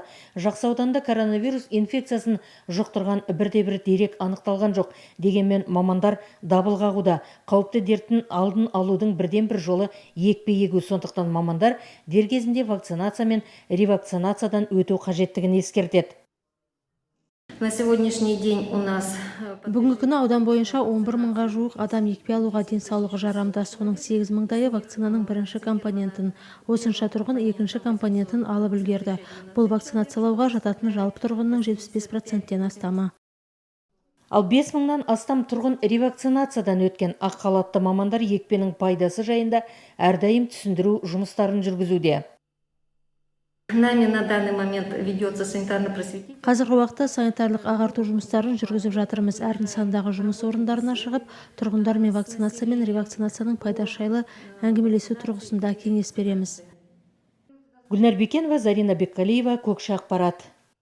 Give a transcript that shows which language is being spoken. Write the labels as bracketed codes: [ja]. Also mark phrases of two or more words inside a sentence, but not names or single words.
[kk] Жақсы ауданда коронавирус инфекциясын жұқтырған бірде-бір дерек анықталған жоқ. Дегенмен мамандар дабыл қағуда. Қауіпті дерттің алдын алудың бірден-бір жолы екпе егу. Сондықтан мамандар дер кезінде вакцинация мен ревакцинациядан өту қажеттігін ескертеді. [ru] На сегодняшний день у нас [kk] Бүгінгі күні аудан бойынша 11 мыңға жуық адам екпе алуға денсаулығы жарамды. Соның 8 мыңдайы вакцинаның бірінші компонентін, осынша тұрғын екінші компонентін алып үлгерді. Бұл вакцинациялауға жататын жалпы тұрғынның 75%-тен астамы. Ал 5 мыңнан астам тұрғын ревакцинациядан өткен. Ақ халатты мамандар екпенің пайдасы жайында әрдайым түсіндіру жұмыстарын жүргізуде. [ru] нами на данный момент ведется санитарно-просветительный. [kk] Қазіргі уақытта санитарлық ағарту жұмыстарын жүргізіп жатырмыз. Әр нысандағы жұмыс орындарына шығып, тұрғындармен вакцинация мен ревакцинацияның пайдасы жайлы әңгімелесу тұрғысында кеңес береміз. Гүлнар Бекенова, Зарина Бекқалиева, Көкші ақпарат.